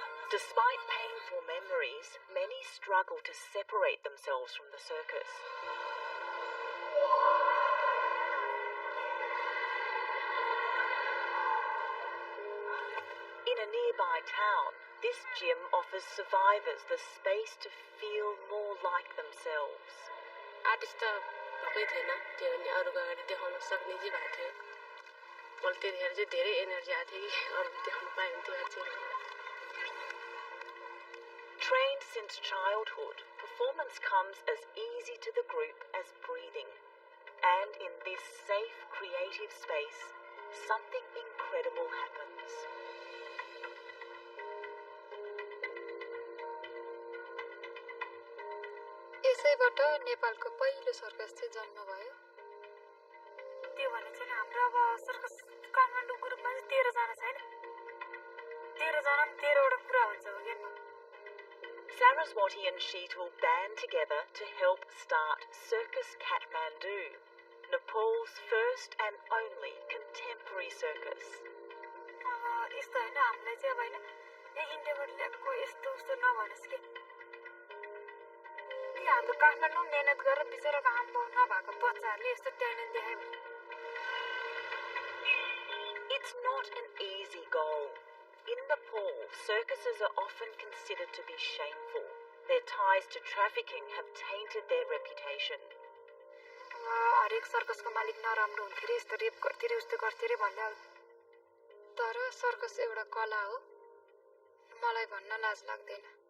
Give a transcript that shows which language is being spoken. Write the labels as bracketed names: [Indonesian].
[English] Despite painful memories, many struggle to separate themselves from the circus. In a nearby town, this gym offers survivors the space to feel more like themselves. [Nepali] Artist त भएकै थिएन त्यो अनि अरूको अगाडि देखाउन सक्ने चाहिँ भएको थियो मैले त्यतिखेर चाहिँ धेरै एनर्जी आएको थियो कि अरू देखाउन पायो भने त्यो अझै [English] Trained since childhood, performance comes as easy to the group as breathing. And in this safe, creative space, something incredible happens. [Nepali] यसैबाट नेपालको पहिलो सर्कस चाहिँ जन्म भयो त्यो भने चाहिँ हाम्रो अब सर्कस काठमाडौँ ग्रुपमा चाहिँ 13 जना छैन 13 जना 13 वटा कुरा हुन्छ हो के [English] Saraswati and Sheetal band together to help start Circus Kathmandu, Nepal's first and only contemporary circus. [Nepali] अब यस्तो हैन हामीलाई चाहिँ अब हैन ए इन्डियाबाट ल्याएको यस्तो उस्तो नभनोस् के हाम्रो काठमाडौँ मेहनत गरेर बिचराको आम्बो नभएको बच्चाहरूले यस्तो ट्यालेन्ट देखायो भने [English] It's not an easy goal. In Nepal, circuses are often considered to be shameful. Their ties to trafficking have tainted their reputation. [Nepali] हरेक सर्कसको मालिक नराम्रो हुन्थ्यो रे यस्तो रेप गर्थ्यो रे उस्तो गर्थ्यो रे भन्दा तर सर्कस एउटा कला हो मलाई भन्न लाज लाग्दैन